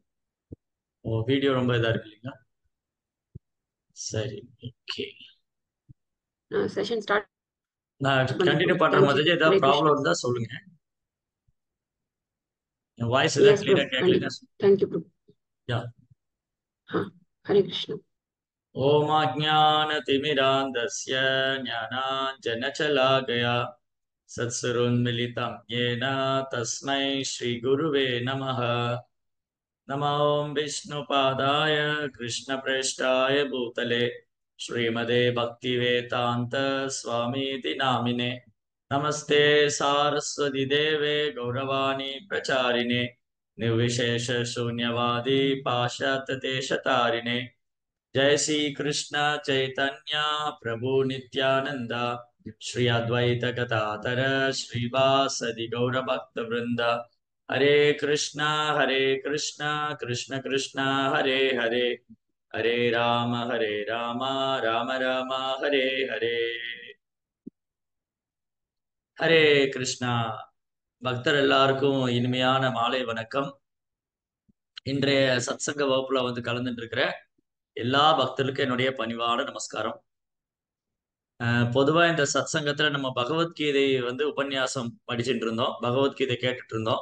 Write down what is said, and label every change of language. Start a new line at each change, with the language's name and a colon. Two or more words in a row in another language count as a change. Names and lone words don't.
Tamil: ஓ, வீடியோ ரொம்ப இதா இருக்கு இல்லைங்களா? சரி, ஓகே.
English: session start
Tamil: நான் பண்றேன் கண்டினியூ பிரபு. பண்ற தேங்க்யூ. மாதிரி ஹரே ஏதாவது ப்ராப்ளம் கிருஷ்ணா. இருந்தா சொல்லுங்க. என் வாய்ஸ் ஏதாவது எஸ் கிளியரா பிரபு, கேட்கலன்னா கண்டிப்பா. தேங்க்யூ பிரபு. யா. ஆ, ஹரே கிருஷ்ணா.
Sanskrit: ओमाज्ञानतिमिरान्धस्य ज्ञानाञ्जनशलाकया सत्सुरोन्मिलितं येन तस्मै श्रीगुरुवे नमः। नमो विष्णुपादाय कृष्णप्रेष्ठाय भूतले श्रीमते भक्तिवेदान्त स्वामीति नामिने। नमस्ते सारस्वती देवे गौरवाणी प्रचारिणे निर्विशेष शून्यवादी पाश्चात्यदेशतारिणे। जय श्री कृष्ण चैतन्य प्रभु नित्यानंद श्री अद्वैत गदाधर श्रीवासदि गौर भक्त वृंद। हरे कृष्णा कृष्ण कृष्ण हरे हरे, हरे राम राम राम हरे हरे।
Tamil: ஹரே கிருஷ்ணா. பக்தர் எல்லாருக்கும் இனிமையான மாலை வணக்கம். இன்றைய சத்சங்க வகுப்புல கலந்துட்டு இருக்கிற எல்லா பக்தர்களுக்கும் என்னுடைய பணிவான நமஸ்காரம். பொதுவா இந்த சத்சங்கத்துல நம்ம பகவத்கீதை உபன்யாசம் படிச்சுட்டு இருந்தோம், பகவத்கீதை கேட்டுட்டு இருந்தோம்.